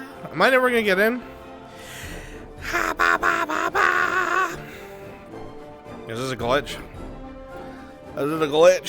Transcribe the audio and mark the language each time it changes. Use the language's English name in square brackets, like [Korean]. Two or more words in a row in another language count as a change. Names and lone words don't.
[English] Am I never gonna get in? Ha ba ba ba ba. Is this a glitch? Is it a glitch?